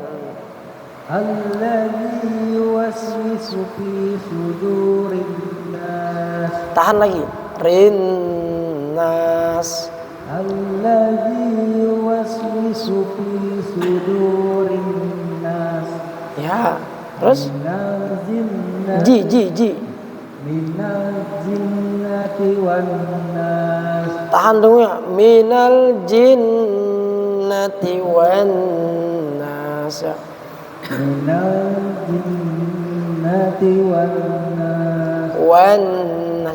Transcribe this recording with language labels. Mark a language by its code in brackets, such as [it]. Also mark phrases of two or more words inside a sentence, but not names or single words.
[ar] يوسوس في صدور الناس. [id] Tahan lagi. Rinnas. [ar] الذي يوسوس في صدور الناس. [id] Ya, terus. [ar] من الجنة Ji. من الجنة والناس. [id] Tahan dulu ya. [ar] من الجنة والناس. [id] Ya. [ar] من الجنة والناس. والناس.